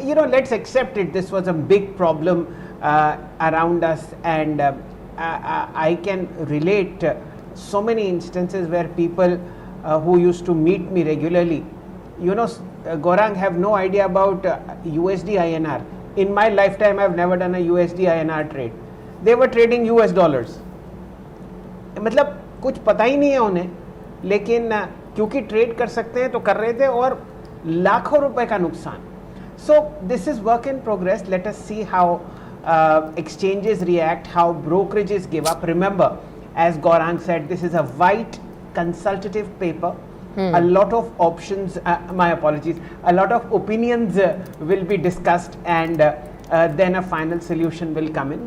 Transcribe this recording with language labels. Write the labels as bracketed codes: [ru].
[en] Let's accept it. This was a big problem around us, and I can relate so many instances where people who used to meet me regularly, Gaurang, have no idea about USD INR. In my lifetime, I've never done a USD INR trade. They were trading US dollars. [hi] मतलब कुछ पता ही नहीं है उन्हें, लेकिन क्योंकि trade कर सकते हैं तो कर रहे थे और लाखों रुपए का नुकसान. [en] So this is work in progress. Let us see how exchanges react, how brokerages give up. Remember, as Gaurang said, this is a white consultative paper. A lot of options, my apologies, a lot of opinions will be discussed, and then a final solution will come in.